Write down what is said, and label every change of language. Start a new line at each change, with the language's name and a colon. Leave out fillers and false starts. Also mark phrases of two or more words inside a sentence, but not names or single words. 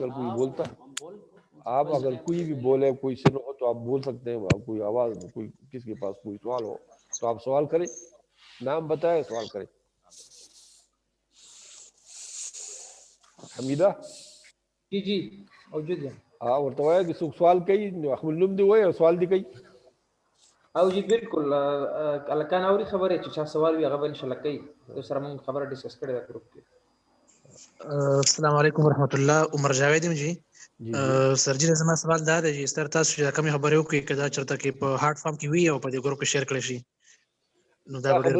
Urdu: اگر کوئی بولتا، آپ اگر کوئی بھی بولے، کوئی سن ہو تو آپ بول سکتے ہیں. کوئی آواز، کوئی کس کے پاس کوئی سوال ہو تو آپ سوال کریں، نام بتائے سوال کریں. حمیدہ جی موجود ہے.
Pashto: ورته وایه چې څوک سوال کوي نو خپل نوم دی وایي او سوال دی کوي. او جی بالکل الکان اوري خبره چې چا سوال وي هغه
Arabic: ان شاء الله
Pashto: کوي. تو سره موږ خبره ډیسکس کړې ده ګروپ کې.
Arabic: السلام علیکم ورحمۃ اللہ.
Pashto: عمر جاوید یم جی. سر جی زما سوال دا دی چې سر تاسو چې کومې خبرې وکړې کدا چرته کې په
English: hard form
Pashto: کې وی او په دې ګروپ کې شیر کړئ شي نو دا ډېر